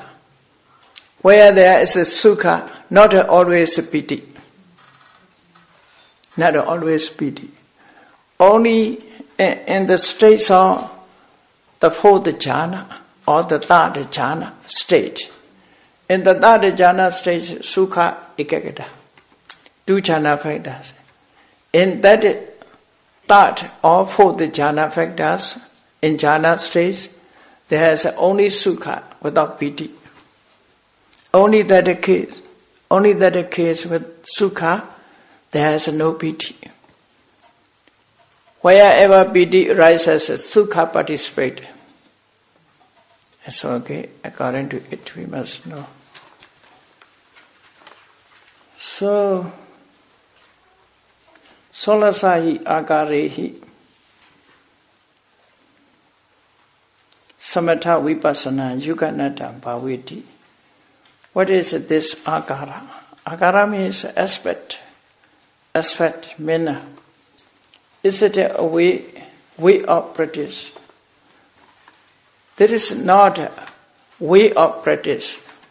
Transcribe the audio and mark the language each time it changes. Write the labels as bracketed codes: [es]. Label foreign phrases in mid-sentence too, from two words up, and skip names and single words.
[en] Where there is a sukha, not always a piti. Not always piti. Only in the states of the fourth jhana or the third jhana stage. In the third jhana stage, [pi] sukha ekagata. [en] 2 jhana factors. In that third or fourth jhana factors, in jhana stage, there is only sukha without piti. Only that case with sukha, there is no piti. Wherever piti arises, sukha participate. It's okay, according to it we must know. So, [pi] solasahi agarehi samatha vipassana yuganata bhaviti. [en] What is this agara? Agara means aspect, manner. Is it a way of practice? There is not a way of practice.